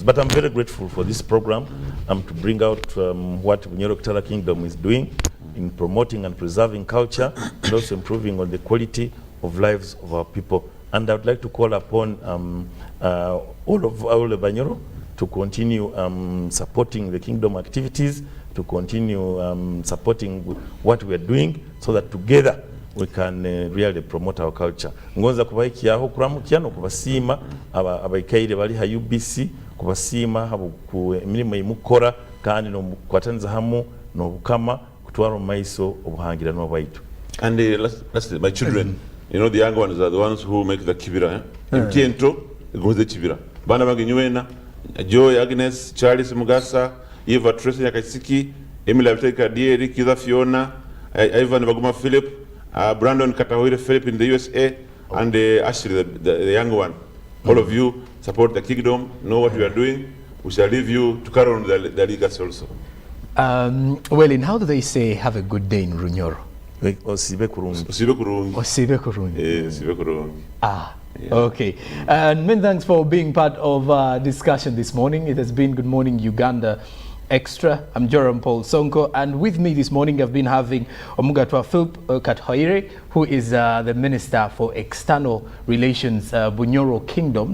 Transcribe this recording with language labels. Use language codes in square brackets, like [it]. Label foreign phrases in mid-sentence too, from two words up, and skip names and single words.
[en] But I'm very grateful for this program to bring out what Bunyoro Kitara Kingdom is doing in promoting and preserving culture and also improving on the quality of lives of our people. And I would like to call upon all of Bunyoro to continue supporting the kingdom activities, to continue supporting what we are doing, so that together we can really promote our culture. [nyo] Ngonza kubaikiyaho kuramukia no kubasima abaikaire bali ha UBC kubasima habu ku emirimo imukora kandi no kwataniza hamu no bukama kutwara maiso obuhangira no baitu. [en] And lastly, my children, you know, the young ones are the ones who make the kibira. [nyo] Mtiento goze kibira. Bana bange nywena Joy Agnes, Charles Mugasa, Eva Tracy Nyakasiki, Emily Abiteka Dieri, Kiza Fiona, Ivan Baguma Philip, Brandon Katahaire Philip [en] in the USA, and Ashley, the young one. All of you support the kingdom, know what we are doing. We shall leave you to carry on the legacy also. Well, in how do they say have a good day in Runyoro? [nyo] Osibe kurungi. Osibe kurungi. Osibe kurungi. [en] Yeah. Okay. And many thanks for being part of our discussion this morning. It has been Good Morning Uganda Extra. I'm Joram Paul Sonko, and with me this morning I've been having Omugatwa Philip Kathoire, who is the Minister for External Relations, Bunyoro Kingdom.